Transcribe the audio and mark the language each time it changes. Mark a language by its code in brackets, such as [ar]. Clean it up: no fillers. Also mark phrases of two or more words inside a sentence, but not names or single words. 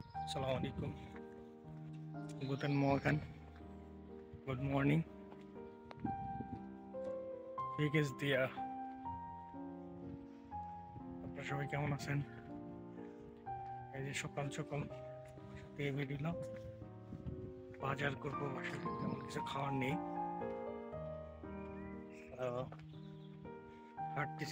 [de] Assalamualaikum. Guten Morgen. [en] Good morning. [de] Wie geht's dir? [bn] আপনারা সবাই কেমন আছেন? এই যে সকাল সকাল সাথে বেরিলাম, বাজার করবো। বাসায় তেমন কিছু খাওয়ার নেই, হাঁটতেছি।